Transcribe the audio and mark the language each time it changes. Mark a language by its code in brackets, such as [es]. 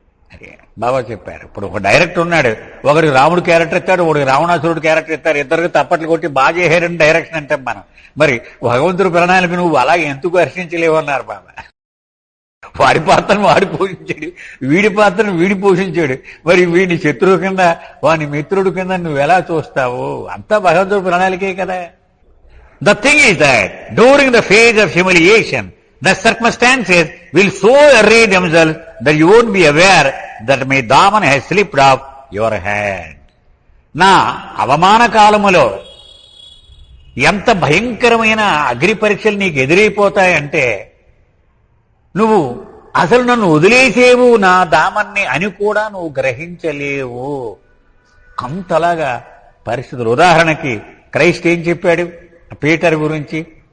[te] అదే బాబా చెప్పారు. ఇప్పుడు ఒక డైరెక్టర్ ఉన్నాడు, ఒకరికి రాముడు క్యారెక్టర్ ఇస్తాడు, ఒకరికి రావణాసురుడు క్యారెక్టర్ ఇస్తారు, ఇద్దరికి తప్పట్లు కొట్టి బాగా చేశారని డైరెక్షన్ అంటాం మనం. మరి భగవంతుడి ప్రణాళిక నువ్వు అలాగే ఎందుకు హర్షించలేవన్నారు బాబా. వాడి పాత్రను వాడు పోషించాడు, వీడి పాత్రను వీడి పోషించాడు. మరి వీడిని శత్రువు కింద వాని మిత్రుడు కింద నువ్వు ఎలా చూస్తావు? అంతా భగవంతుడి ప్రణాళికే కదా. [en] The thing is that during the phase of humiliation, the circumstances will so array themselves that you won't be aware that my daman has slipped off your hand. [te] నా అవమాన కాలములో ఎంత భయంకరమైన అగ్ని పరీక్షలు నీకు ఎదురైపోతాయంటే నువ్వు అసలు నన్ను వదిలేసేవు నా దామన్ని అని కూడా నువ్వు గ్రహించలేవు. అంతలాగా పరిస్థితులు. ఉదాహరణకి క్రైస్ట్ ఏం చెప్పాడు పీటర్ గురించి?